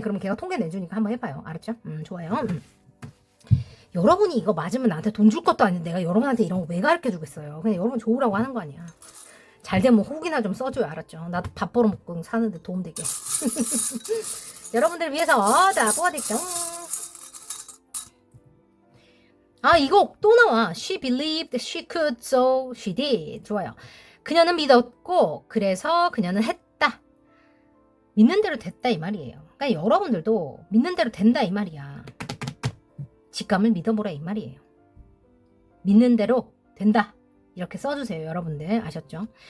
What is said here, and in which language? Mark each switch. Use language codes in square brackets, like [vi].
[ko] 그러면 걔가 통계 내주니까 한번 해봐요. 알았죠? 좋아요. 여러분이 이거 맞으면 나한테 돈 줄 것도 아닌데 내가 여러분한테 이런 거 왜 가르쳐 주겠어요. 그냥 여러분 좋으라고 하는 거 아니야. 잘 되면 혹이나 좀 써줘요. 알았죠? 나도 밥 벌어먹고 사는데 도움되게. 여러분들 위해서 자 뽑아드릴게요. 이거 또 나와. [en] She believed she could, so she did. [ko] 좋아요. 그녀는 믿었고 그래서 그녀는 했다. 믿는 대로 됐다 이 말이에요. 그러니까 여러분들도 믿는 대로 된다 이 말이야. 직감을 믿어보라 이 말이에요. 믿는 대로 된다. 이렇게 써주세요. 여러분들 아셨죠?